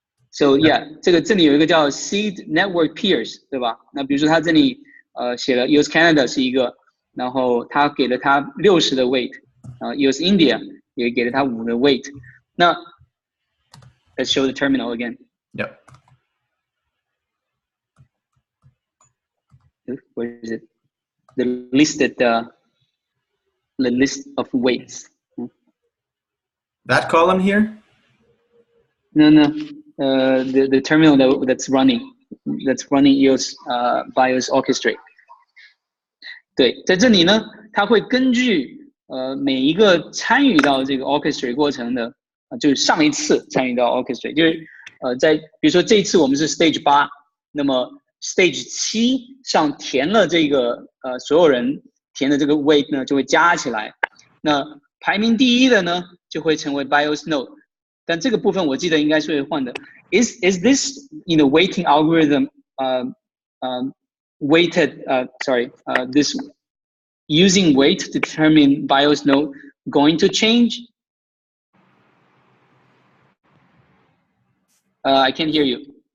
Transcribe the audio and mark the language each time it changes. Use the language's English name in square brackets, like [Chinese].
[English] So yeah， [Chinese] 这里有一个叫 seed network peers， 对吧？那比如说他这里写了 EOS Canada 是一个，然后他给了他60的 weight， EOS India 也给了他5的 weight。 [English] 那 let's show the terminal again. Yep. Where is it? The listed the list of weights. That column here? No. The terminal that's running EOS BIOS Orchestrate. [Chinese] 对，在这里呢，它会根据每一个参与到这个 Orchestrate 过程的，就是上一次参与到 Orchestrate， 就是在比如说这一次我们是 Stage 8，那么 Stage 7上填了这个所有人填的这个 weight 呢就会加起来，那排名第一的呢就会成为 BIOS node， 但这个部分我记得应该是会换的。 [English] Is this weighting algorithm weighted this using weight to determine BIOS node going to change? I can't hear you.